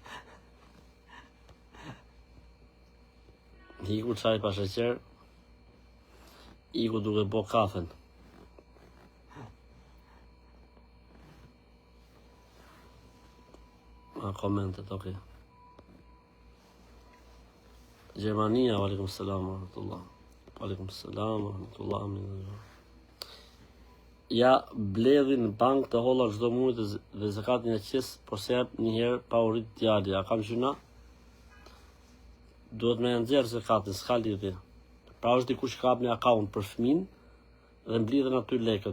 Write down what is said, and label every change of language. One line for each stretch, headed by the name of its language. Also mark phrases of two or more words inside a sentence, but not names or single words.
Albanian: Iku çaj pa sheqer. Iku duke bo kafen. Komentet, okay.
Arabic: Gjermania, عليكم السلام ورحمة الله. عليكم السلام ورحمة الله.
Albanian: Ja bledhin bank të holla çdo muaj dhe zakatin e qes, por se jep një herë pa u rrit djali. A kam gjuna? Duhet me nxjerr zakatin, s'ka lidhje. Pra është dikush ka hap një akaunt për fëmin dhe mblidhen aty lekët.